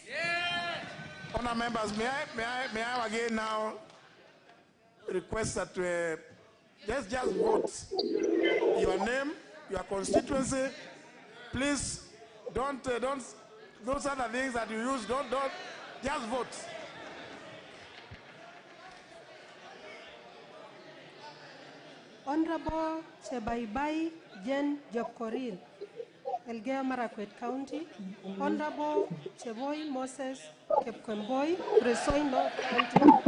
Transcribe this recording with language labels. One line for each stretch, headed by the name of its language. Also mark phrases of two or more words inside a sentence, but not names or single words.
English: Honour members, may I again now request that just vote your name, your constituency. Please don't those other things that you use, don't just vote. Honorable Chebaibai Jen Jopkoril, Elgeyo Marakwet County. Honorable Cheboy Moses Kepkemboi, Resoi North County.